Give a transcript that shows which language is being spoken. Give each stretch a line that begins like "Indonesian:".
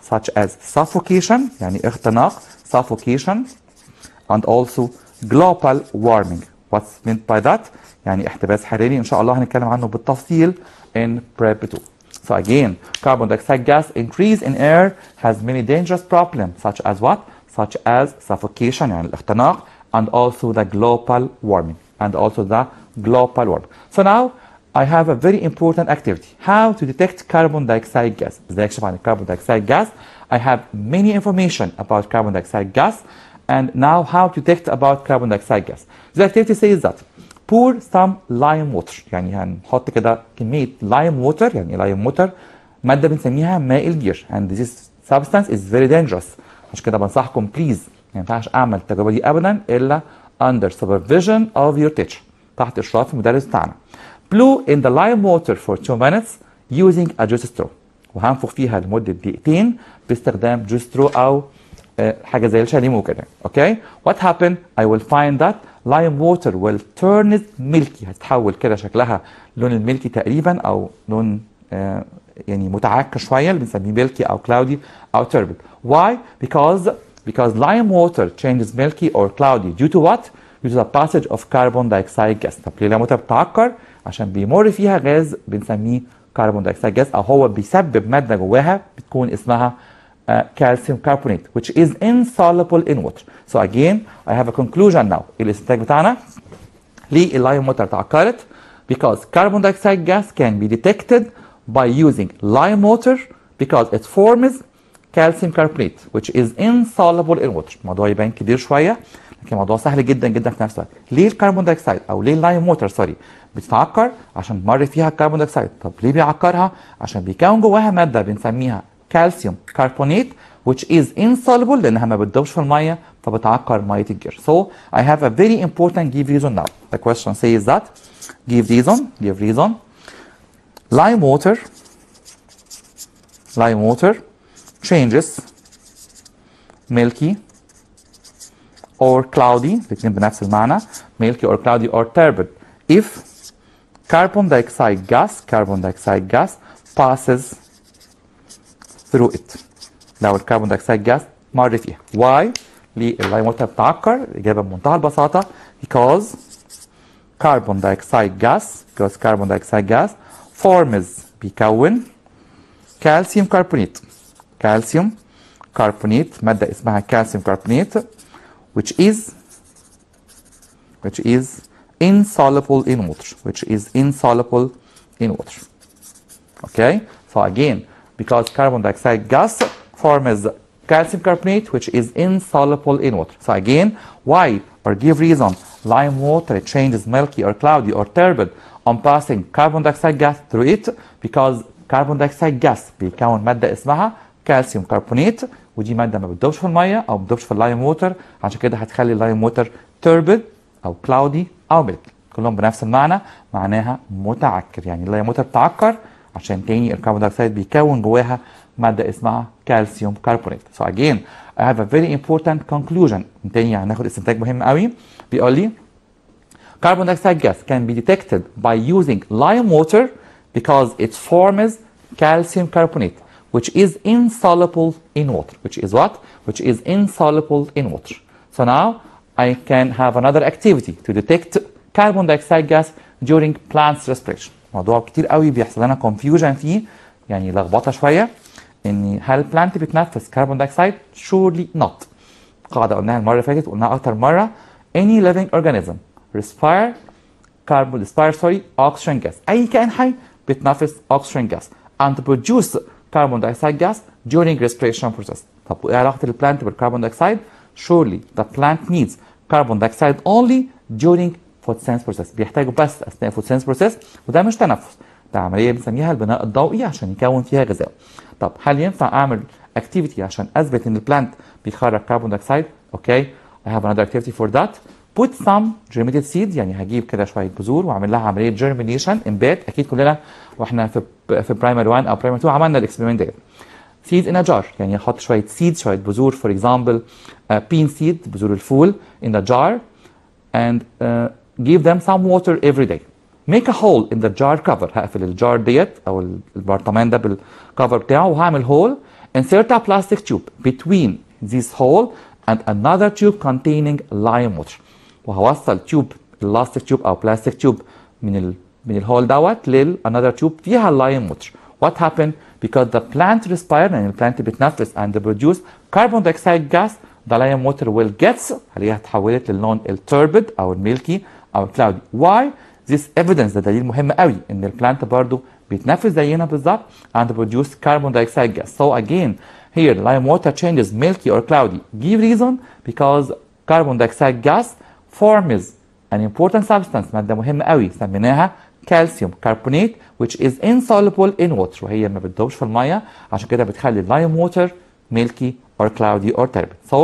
English: Such as suffocation
Arabic: يعني اختناق
English: suffocation and also global warming. What's meant by that?
Arabic: يعني احتباس حراري إن شاء الله هنتكلم عنه بالتفصيل
English: in prep 2. So again, carbon dioxide gas increase in air has many dangerous problems such as what? Such as suffocation
Arabic: يعني الاختناق
English: and also the global warming. So now I have a very important activity. How to detect carbon dioxide gas.
Arabic: ازاي اكشف عن
English: carbon dioxide gas. I have many information about carbon dioxide gas and now how to detect about carbon dioxide gas. The activity says that pour some lime water.
Arabic: يعني هنحط كده كمية lime water يعني lime water مادة بنسميها ماء الجير
English: and this substance is very dangerous.
Arabic: عشان كده بنصحكم
English: please
Arabic: ما ينفعش اعمل التجربة دي ابدا الا
English: under supervision of your teacher
Arabic: تحت اشراف المدرس بتاعنا.
English: Blow in the lime water for 2 minutes using a juice straw.
Arabic: وهنفخ فيها لمدة دقيقتين باستخدام juice straw أو حاجة زي الشاليمو كده.
English: Okay? What happened? I will find that lime water will turn milky.
Arabic: هتتحول كده شكلها لون الملكي تقريبا أو لون يعني متعكر شوية اللي بنسميه milky أو cloudy أو turbid.
English: Why? Because lime water changes milky or cloudy due to what? Due to the passage of carbon dioxide gas.
Arabic: طب ليه الموتر بتعكر؟ عشان بيمر فيها غاز بنسميه كربون دايوكسيد جاز او هو بيسبب ماده جواها بتكون اسمها calcium carbonate
English: which is insoluble in water. So again I have a conclusion now.
Arabic: الاستنتاج بتاعنا ليه اللايم ووتر تعكرت؟
English: Because carbon dioxide gas can be detected by using lime water because it forms calcium carbonate which is insoluble in water.
Arabic: الموضوع يبان كبير شويه لكن الموضوع سهل جدا جدا في نفس الوقت. ليه الكربون دايوكسيد او ليه اللايم ووتر بتتعكر؟ عشان مر فيها الكربون دايوكسيد. طب ليه بيعكرها؟ عشان بيكون جواها ماده بنسميها كالسيوم كربونات
English: which is insoluble
Arabic: لانها ما بتدوبش في الميه فبتعكر ميه الجير.
English: So I have a very important give reason now. The question says that give reason. Lime water changes milky or cloudy
Arabic: الاثنين بنفس المعنى
English: milky or cloudy or turbid if carbon dioxide gas passes through it.
Arabic: لو الكربون دايوكسيد جاز مر فيها.
English: Why؟
Arabic: ليه اللايم ووتر بتعكر؟ الإجابة بمنتهى البساطة
English: because carbon dioxide gas forms
Arabic: بيكون
English: calcium carbonate
Arabic: مادة اسمها
English: calcium carbonate which is insoluble in water. Okay? So again, because carbon dioxide gas forms calcium carbonate which is insoluble in water. So again, why or give reason lime water changes milky or cloudy or turbid on passing carbon dioxide gas
Arabic: through it because carbon dioxide gas بيكون مادة اسمها calcium carbonate ودي مادة ما بتدوبش في المية أو ما بتدوبش في اللايم ووتر عشان كده هتخلي اللايم ووتر turbid أو cloudy أو milky كلهم بنفس المعنى معناها متعكر يعني اللايم ووتر بتعكر عشان تاني الكربون دايوكسيد بيكون جواها مادة اسمها كالسيوم كربونات.
English: So again I have a very important conclusion.
Arabic: تاني هناخد استنتاج مهم قوي بيقول لي
English: carbon dioxide gas can be detected by using lime water because it forms calcium carbonate which is insoluble in water. Which is what? Which is insoluble in water. So now I can have another activity to detect carbon dioxide gas during plants respiration.
Arabic: موضوع كتير قوي بيحصل لنا confusion فيه يعني لخبطه شويه ان هل البلانت بتنفس كربون دايوكسيد؟
English: surely not.
Arabic: قاعده قلناها المره اللي فاتت وقلناها اكتر مره
English: any living organism respire oxygen gas.
Arabic: أي كائن حي بيتنفس oxygen gas
English: and produce carbon dioxide gas during respiration process.
Arabic: طب وإيه علاقة البلانت بالكربون دايوكسيد؟
English: Surely the plant needs carbon dioxide only during photosynthesis process.
Arabic: بيحتاجوا بس أثناء photosynthesis process، وده مش تنفس، ده عملية بنسميها البناء الضوئي عشان يكون فيها غذاء. طب هل ينفع أعمل activity عشان أثبت إن البلانت بيخرج كربون دايوكسيد؟
English: Okay, I have another activity for that. Put some germinated seeds،
Arabic: يعني هجيب كده شوية بذور وأعمل لها عملية germination إنبات. أكيد كلنا واحنا في برايمري 1 أو برايمري 2 عملنا الإكسبيرمنت ديت.
English: seeds in a jar،
Arabic: يعني أحط شوية
English: seeds،
Arabic: شوية بذور،
English: for example bean seed،
Arabic: بذور الفول
English: in a jar and give them some water every day. Make a hole in the jar cover،
Arabic: هقفل الجار ديت أو البرطمان ده بالكفر بتاعه وهعمل hole.
English: Insert a plastic tube between this hole and another tube containing lime water.
Arabic: وهوصل تيوب elastic tube أو plastic tube من الهول دوت another tube فيها lime water.
English: What happened? Because the plant respired،
Arabic: يعني البلانت بتنفس
English: and produce carbon dioxide gas. The lime water will get،
Arabic: هلاقيها اتحولت للون التوربid أو الميلكي أو
English: cloudy. Why? This evidence،
Arabic: ده دليل مهم قوي إن البلانت برضو بيتنفس زينا بالظبط
English: and produce carbon dioxide gas. So again here lime water changes milky or cloudy. Give reason because carbon dioxide gas forms an important substance،
Arabic: مادة مهمة قوي سميناها
English: calcium carbonate which is insoluble in water،
Arabic: وهي ما بتدوبش في المية، عشان كده بتخلي
English: lime water milky or cloudy or turbid.